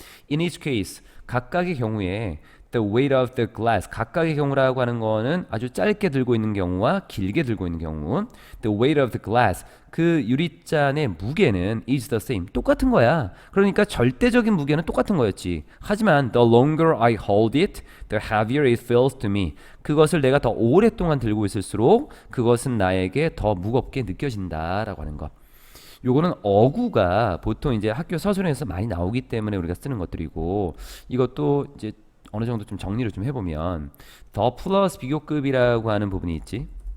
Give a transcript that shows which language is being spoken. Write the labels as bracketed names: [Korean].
[English] In each case, [Korean] 각각의 경우에 [English] the weight of the glass, [Korean] 각각의 경우라고 하는 거는 아주 짧게 들고 있는 경우와 길게 들고 있는 경우 the weight of the glass, 그 유리잔의 무게는 [English] is the same, [Korean] 똑같은 거야. 그러니까 절대적인 무게는 똑같은 거였지. 하지만 [English] the longer I hold it, the heavier it feels to me. [Korean] 그것을 내가 더 오랫동안 들고 있을수록 그것은 나에게 더 무겁게 느껴진다라고 하는 거. 요거는 어구가 보통 이제 학교 서술에서 많이 나오기 때문에 우리가 쓰는 것들이고 이것도 이제 어느 정도 좀 정리를 좀 해보면 더 플러스 비교급이라고 하는 부분이 있지.